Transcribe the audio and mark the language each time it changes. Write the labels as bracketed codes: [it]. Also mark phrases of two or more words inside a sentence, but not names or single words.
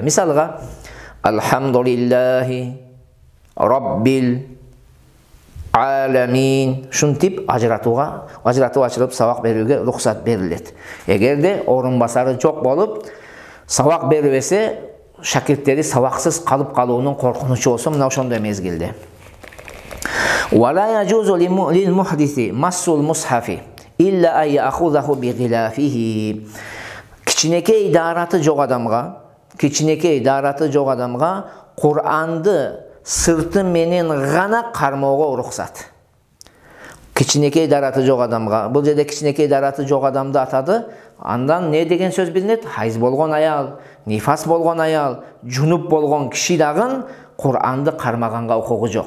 [ky] Мисалга [ar] الحمد لله رب العالمين [ky] шунтип ажыратып ачылып сабак берүүгө рухсат берилет. Эгерде орун басары жок болуп, сабак бербесе, шакирттери сабаксыз калып калуунун коркунучу болсо, мына ошондой мезгилде. [ar] ولا يجوز للمحدث مس المصحف إلا أن يأخذه بغلافه. [ky] Кичинекей дараты жок адамга Кур'анды сырты менен гана кармоого рухсат. Кичинекей дараты жок адамга, бул жерде кичинекей дараты жок адамды атады. Андан не деген сөз билинет? Хайыз болгон аял, нифас болгон аял, жунуп болгон киши дагы Кур'анды кармаганга укугу жок.